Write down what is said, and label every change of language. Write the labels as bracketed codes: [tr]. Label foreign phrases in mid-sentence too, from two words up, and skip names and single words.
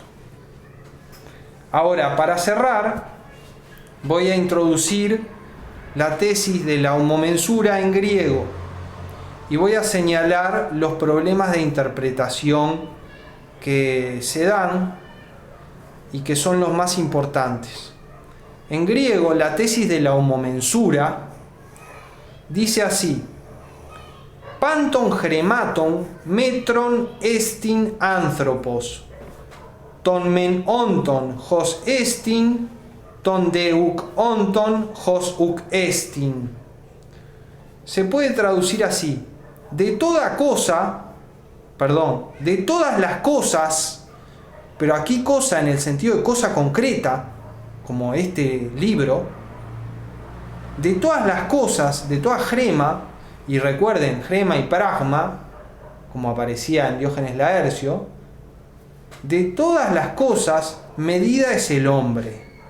[es] Ahora, para cerrar, voy a introducir la tesis de la homomensura en griego y voy a señalar los problemas de interpretación que se dan y que son los más importantes. En griego, la tesis de la homomensura dice así: [el] Πάντων χρημάτων μέτρον ἐστὶν ἄνθρωπος. τῶν μὲν ὄντων ὡς ἔστιν, τῶν δ' οὐκ ὄντων ὡς οὐκ ἔστιν. [es] Se puede traducir así: de toda cosa, de todas las cosas, pero aquí cosa en el sentido de cosa concreta, como este libro, de todas las cosas, de toda grema, y recuerden, grema y pragma, como aparecía en Diógenes Laercio, de todas las cosas, medida es el hombre.